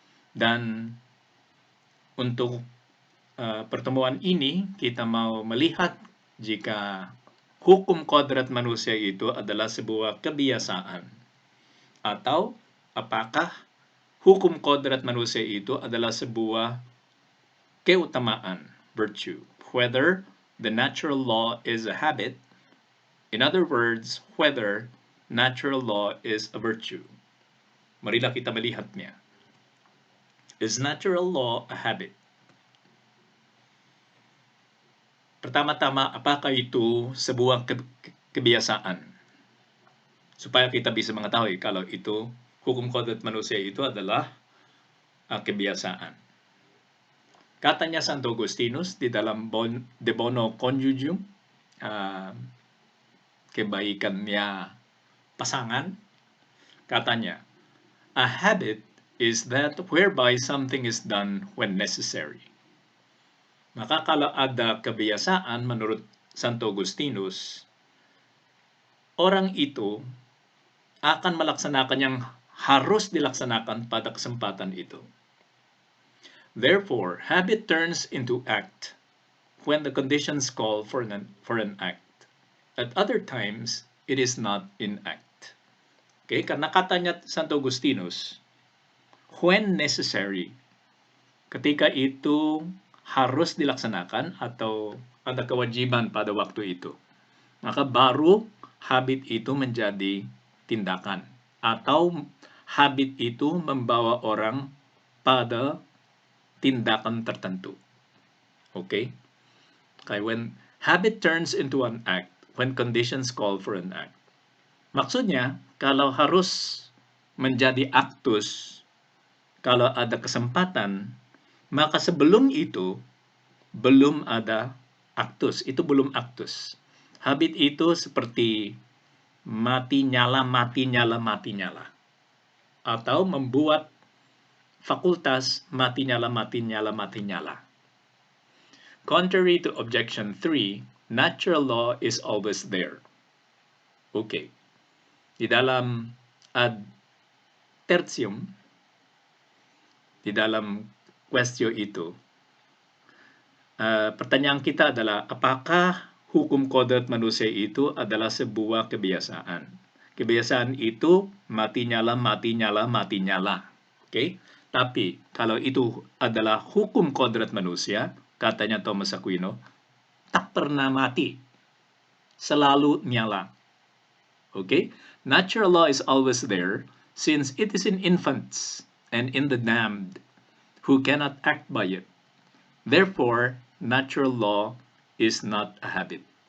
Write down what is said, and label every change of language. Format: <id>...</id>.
<id>Dan untuk pertemuan ini kita mau melihat jika hukum kodrat manusia itu adalah sebuah kebiasaan atau apakah hukum kodrat manusia itu adalah sebuah keutamaan, virtue.</id> <en>Whether the natural law is a habit, in other words, whether natural law is a virtue.</en> <id>Marilah kita melihatnya.</id> <en>Is natural law a habit?</en> <id>Pertama-tama, apakah itu sebuah kebiasaan? Supaya kita bisa mengetahui kalau itu hukum kodrat manusia itu adalah kebiasaan. Katanya Santo Agustinus di dalam De Bono Conjugium, kebaikannya pasangan, katanya,</id> <en>a habit is that whereby something is done when necessary.</en> <id>Maka kalau ada kebiasaan menurut Santo Agustinus, orang itu akan melaksanakan yang harus dilaksanakan pada kesempatan itu.</id> <en>Therefore, habit turns into act when the conditions call for an act. At other times, it is not in act. Okay?</en> <id>Karena katanya Santo Agustinus,</id> <en>when necessary,</en> <id>ketika itu harus dilaksanakan atau ada kewajiban pada waktu itu, maka baru habit itu menjadi tindakan atau habit itu membawa orang pada tindakan tertentu.</id> <en>Okay? Okay, when habit turns into an act, when conditions call for an act.</en> <id>Maksudnya, kalau harus menjadi aktus, kalau ada kesempatan, maka sebelum itu belum ada aktus. Itu belum aktus. Habit itu seperti mati nyala, mati nyala, mati nyala. Atau membuat fakultas mati nyala, mati nyala, mati nyala.</id> <en>Contrary to objection 3, natural law is always there. Okay.</en> <id>Di dalam ad tertium, di dalam question itu, pertanyaan kita adalah apakah hukum kodrat manusia itu adalah sebuah kebiasaan? Kebiasaan itu mati nyala, mati nyala, mati nyala. Okay? Tapi kalau itu adalah hukum kodrat manusia, katanya Thomas Aquino, tak pernah mati. Selalu nyala. Okay?</id> <en>Natural law is always there since it is in infants and in the damned who cannot act by it. Therefore, natural law is not a habit.</en>